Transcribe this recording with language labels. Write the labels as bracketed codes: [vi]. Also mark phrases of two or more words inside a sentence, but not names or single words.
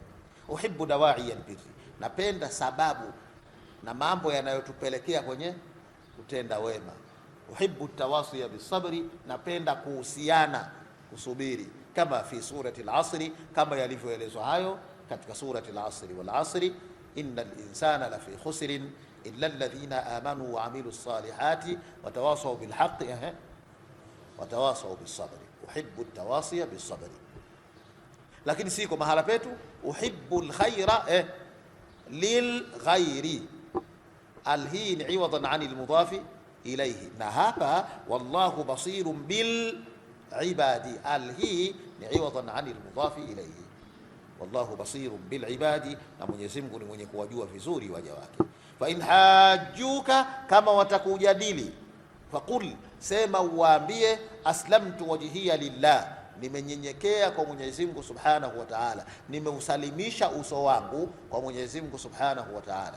[ar] أحب دواعي البر, [sw] napenda sababu na mambo yanayotupelekea kwenye kutenda wema. [ar] أحب التواصي بالصبر, [sw] napenda kuhusiana kusubiri, kama [ar] في سورة العصر, [sw] kama yalivyoelezwa hayo katika [ar] سورة العصر. والعصر إن الإنسان لفي خسر إلا الذين آمنوا وعملوا الصالحات وتواصوا بالحق وتواصوا بالصبر. أحب التواصي بالصبر, [sw] lakini siko mahala petu [ar] أحب الخير للغير، الحين عوضا عن المضاف إليه. [sw] Na hapa [ar] والله بصير بالعباد، الحين عوضا عن المضاف إليه. والله بصير بالعباد, [sw] na Mwenyezi Mungu ni mwenye kuwajua vizuri waja wake. [ar] فإن حاجوك, [sw] kama watakujadili, faqul, sema uwaambie, [ar] أسلمت وجهي لله, [sw] nimenyenyekea kwa Mwenyezi Mungu [ar] سبحانه وتعالى, [sw] nimeusalimisha uso wangu kwa Mwenyezi Mungu [ar] سبحانه وتعالى.